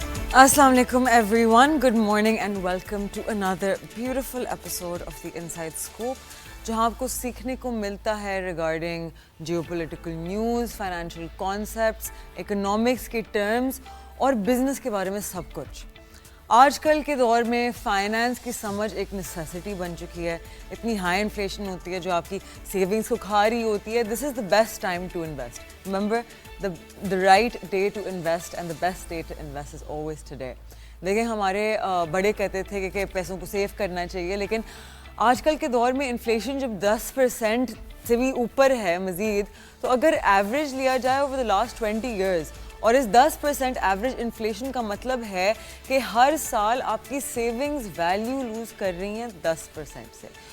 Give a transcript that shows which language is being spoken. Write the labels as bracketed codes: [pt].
[en] Assalamu alaikum everyone, good morning and welcome to another beautiful episode of the Inside Scoop [ur] جہاں آپ کو سیکھنے کو ملتا ہے [en] regarding geopolitical news, financial concepts, economics کے terms اور business [ur] کے بارے میں سب کچھ. آج کل کے دور میں فائنانس کی سمجھ ایک نیسیسٹی بن چکی ہے. اتنی ہائی انفلیشن ہوتی ہے جو آپ کی سیونگس کو کھا رہی ہوتی ہے. [en] This is the best time to invest. Remember the right day to invest and the best day to invest is always today. [ur] دیکھیں ہمارے بڑے کہتے تھے کہ پیسوں کو سیو کرنا چاہیے, لیکن آج کل کے دور میں انفلیشن جب 10% سے بھی اوپر ہے مزید, تو اگر ایوریج لیا جائے [en] over the last 20 years [ur] اور اس 10% ایوریج انفلیشن کا مطلب ہے کہ ہر سال آپ کی سیونگز ویلیو لوز کر رہی ہیں 10% سے.